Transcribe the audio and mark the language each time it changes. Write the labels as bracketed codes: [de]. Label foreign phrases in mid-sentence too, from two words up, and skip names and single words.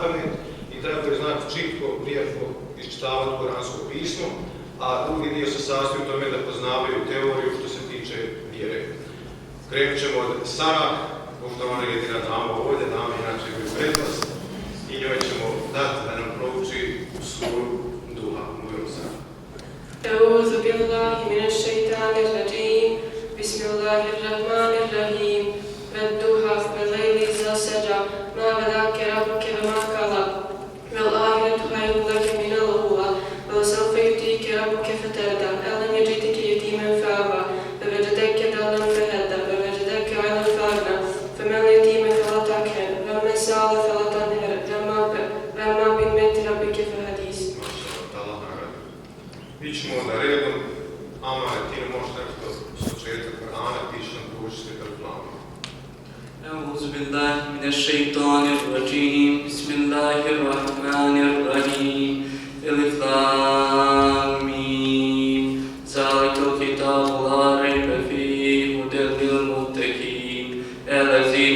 [bs] I trebaju znati čitko, lijepo iščitavati kuransko pismo, a drugi dio se sastoji u tome da poznavaju teoriju što se tiče vjere. Krenut ćemo od Sara, možda ona je jedina dama ovdje, dama inače imaju prednost, i njoj ćemo dati da nam prouči suru Duha. Molim Sara. [ar] أعوذ بالله من الشيطان الرجيم بسم الله الرحمن الرحيم والضحى والليل إذا سجى ما ودعك ربك وما قلى والآخرة خير لك من الأولى ولسوف يؤتيك ربك فترضى ألم يجدك يتيما فآوى ووجدك ضالا فهدى ووجدك عائلا فأغنى فما اليتيم فلا تقهر ومن سأل فلا تنهر وأما بنعمة ربك فحدث. [bs] Mi ćemo onda redom, Amar, ti ne možeš nešto s početka Kur'ana, ti ćeš nam proučiti svjetar planu. [ar] أعوذ بالله من الشيطان الرجيم بسم الله الرحمن الرحيم ألف لام ميم ذلك الكتاب لا ريب فيه هدى للمتقين الذين